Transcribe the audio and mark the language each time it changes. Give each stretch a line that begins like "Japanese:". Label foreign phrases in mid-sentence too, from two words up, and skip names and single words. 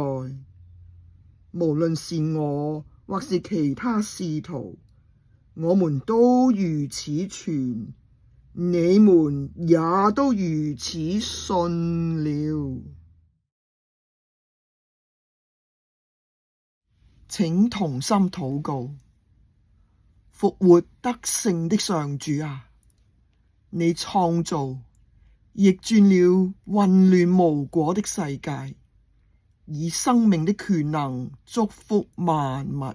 Chinese: 無論是我或是其他使徒，我們都如此傳，你們也都如此信了。請同心禱告。復活得勝的上主啊，你創造逆轉了混亂無果的世界，以生命的權能祝福萬物。